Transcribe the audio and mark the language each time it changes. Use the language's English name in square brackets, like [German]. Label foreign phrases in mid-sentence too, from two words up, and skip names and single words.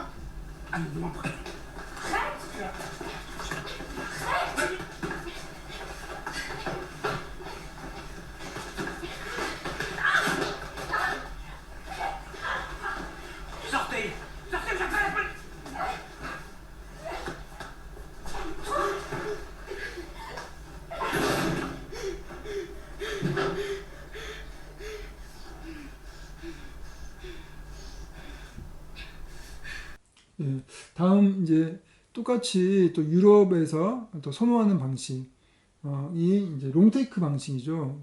[French] Allez, vous m'en prenez. Arrête! Arrête! Sortez! Sortez, j'appelle la police! [Korean] 예, 다음 이제 똑같이 또 유럽에서 또 선호하는 방식이 이제 롱테이크 방식이죠.